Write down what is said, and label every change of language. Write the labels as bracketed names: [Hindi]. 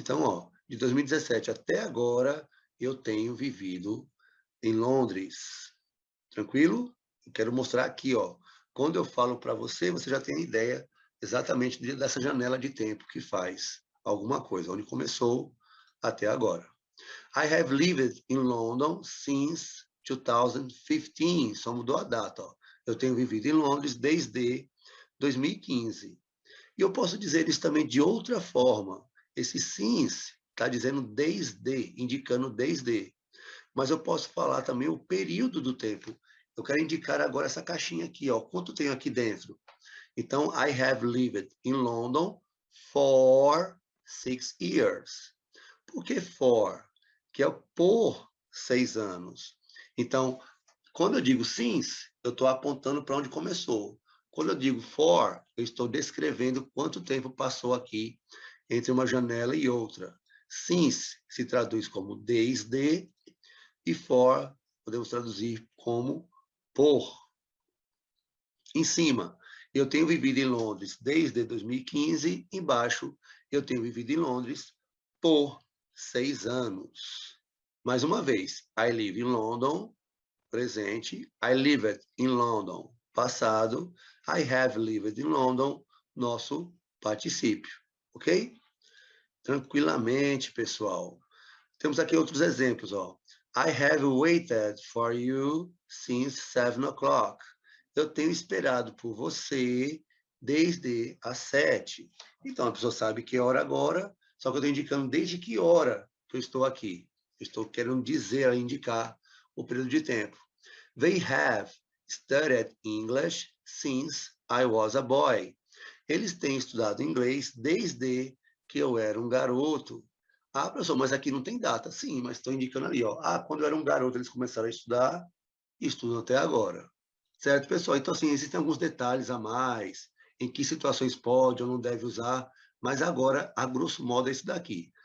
[Portuguese] Então, ó, de 2017 até agora, eu tenho vivido em Londres, tranquilo? Eu quero mostrar aqui, ó, quando eu falo para você, você já tem a ideia exatamente dessa janela de tempo que faz alguma coisa, onde começou até agora. [English] I have lived in London since 2015. [Portuguese] Só mudou a data. Ó. Eu tenho vivido em Londres desde 2015. E eu posso dizer isso também de outra forma. Esse since está dizendo desde, indicando desde. Mas eu posso falar também o período do tempo. Eu quero indicar agora essa caixinha aqui, ó. Quanto tenho aqui dentro? Então, [English] I have lived in London for 6 years. [Portuguese] Por que for? Que é o por 6 anos. Então, quando eu digo since, eu estou apontando para onde começou. Quando eu digo for, eu estou descrevendo quanto tempo passou aqui entre uma janela e outra. Since se traduz como desde e for podemos traduzir como por. Em cima, eu tenho vivido em Londres desde 2015. Embaixo, eu tenho vivido em Londres por 6 anos. Mais uma vez, [English] I live in London, [Portuguese] presente. [English] I lived in London, [Portuguese] passado. [English] I have lived in London, [Portuguese] nosso particípio. [English] Ok? [Portuguese] Tranquilamente, pessoal. Temos aqui outros exemplos, ó. [English] I have waited for you since 7 o'clock. [Portuguese] Eu tenho esperado por você desde as 7. Então, a pessoa sabe que hora agora, só que eu estou indicando desde que hora que eu estou aqui. Eu estou querendo dizer, indicar o período de tempo. [English] They have studied English since I was a boy. [Portuguese] Eles têm estudado inglês desde que eu era um garoto. Ah, professor, mas aqui não tem data. Sim, mas estou indicando ali, ó. Ah, quando eu era um garoto, eles começaram a estudar e estudam até agora. Certo, pessoal? Então, assim, existem alguns detalhes a mais, em que situações pode ou não deve usar, mas agora, a grosso modo, é isso daqui.